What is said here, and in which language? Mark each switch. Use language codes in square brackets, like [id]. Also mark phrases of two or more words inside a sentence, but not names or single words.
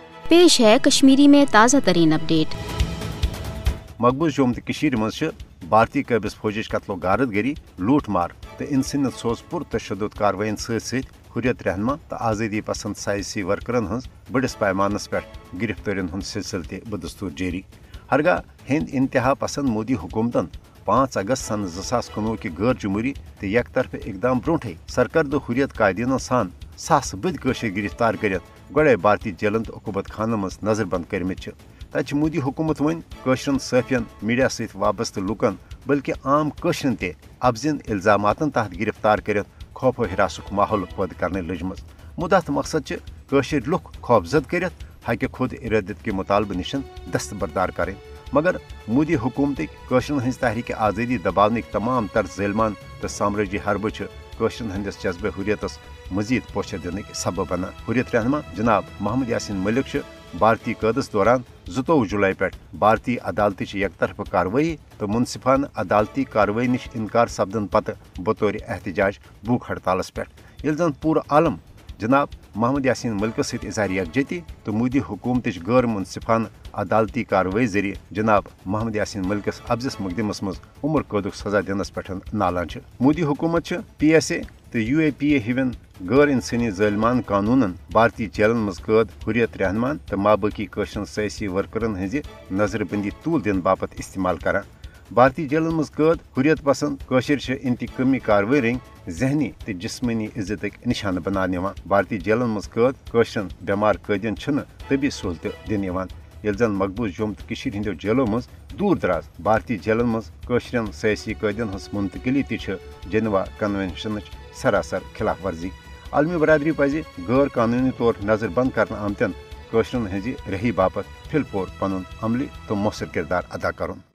[ur] پیش ہے کشمیری میں تازہ ترین اپڈیٹ. [ks] मकबूज जोम मज भारतीय कबिस फौजिश कत्लो गारदगरी लूट मार तो इंसानियत सोज पुर तशद्दुद कार्रवाइन सत हुर्रियत रहनमा तो आज़ादी पसंद सियासी वर्करन हज बड़िस पैमानस पे गिरफ्तारियन हूं सिलसिल बदस्तूर जारी। हरगा हिंद इंतहा पसंद मोदी हुकूमतन 5 अगस्त सन 2019 की गैर जमहूरी तो यक तरफ इकदाम ब्रोटे सरकर्द हुर्रियत कायदीन सान सास बद गिरफ्तार कर गड़े भारतीय जेलन तो अकूबत खान मज नजरबंद करमित तत मोदी हुकूमत वन कशरन सफियन मीडिया सत वाबस्त लुकन बल्कि आम कशरन ते अफजिन इल्जामातन तहत गिरफ्तार कर खौफो हिरासुक माहौल पद करने लजम मुदत मकसद कशर लुक खौफजद कर हक खुद इरादत के मुतालबे निशन दस्तबरदार करें मगर मोदी हुकूमत कशरन हज तहरीक आज़ादी दबावन तमाम तर्ज ज़ेलमान तो साम्राजी हरब कशरन हंदिस जज्बे हुर्रियतस मजीद पोश दिन सबब बना। हुर्रियत रहनमा जनाब मोहम्मद यासीन मलिक भारतीय कैदस दौरान 22 जुलाई पे भारतीय अदालत एक तरफ कार्रवाई तो मुनसिफान अदालती कार्रवाई निश इनकार सपदन पत बतौर एहतजाज भूख हड़तालस पे ये जन पूरा आलम जनाब मोहम्मद यासीन मलिक सत इजहार यकजहती तो मोदी हुकूमत गैर मुनसिफान अदालती कार्रवाई जरिए जनाब मोहम्मद यासीन मलिकस अफजिस मुकदमस मज उम्र कैदुक सजा दिनस पे नालान मोदी हुकूमत PSA तो UAPA हिवन गैर इंसानी ज़ालिमान कानूनन भारतीय जेलन मज कैद हुर्रियत रहमान तो माबाकी कशरन सियासी वर्करन हज नजरबंदी तूल दिन बापत इस्तेमाल करान। भारतीय जेलन मज कैद हुर्रियत पसंद कशर इंतकामी कार्रवाई रंग जहनी तो जिस्मनी इज्जत निशान बना भारतीय जेलन मज कैद कशरन बेमार कैदियन तबी सहूलत दिन ये जन मकबूज जोम तो हंदो जेलों मज दूर दराज भारतीय जेलन मज कशरन सियासी कैदियन हज मुंतकली जेनेवा कन्वेंशन सरासर खिलाफ वर्जी। आलमी बरदरी पज गैर कानूनी तौर नजरबंद कर आमतन कशरन हज रही बापत फिलपोर पन अमली तो मौसर किरदार अदा कर।